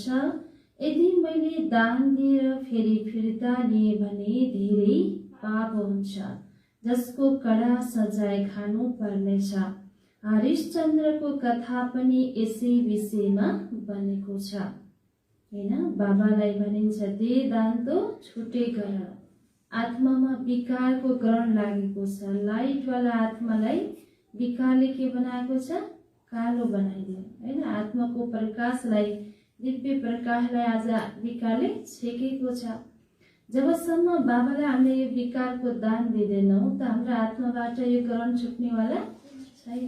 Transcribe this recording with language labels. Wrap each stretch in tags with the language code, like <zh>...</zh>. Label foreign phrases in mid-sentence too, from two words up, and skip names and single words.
<ne>यदि मैले दान दिएर फेरि फिर्ता लिए भने धेरै पाप हुन्छ, जसको कडा सजाय खानु पर्नेछ। हरिश्चन्द्रको कथा पनि यसै विषयमा बनेको छ। हैन, बाबालाई भनिन्छ</ne> <hi>दे दान तो छुटे</hi> <ne>गर। आत्मामा विकारको ग्रहण लागेको छ। लाइटवाला आत्मालाई विकारले के बनाएको छ? कालो बनाइदियो। हैन, आत्माको प्रकाशलाई, दिव्य प्रकाशलाई आज विकारले छेकेको छ। जबसम्म बाबालाई हामीले यो विकारको दान दिँदैनौँ त हाम्रो आत्माबाट यो ग्रहण छुट्नेवाला छैन।</ne>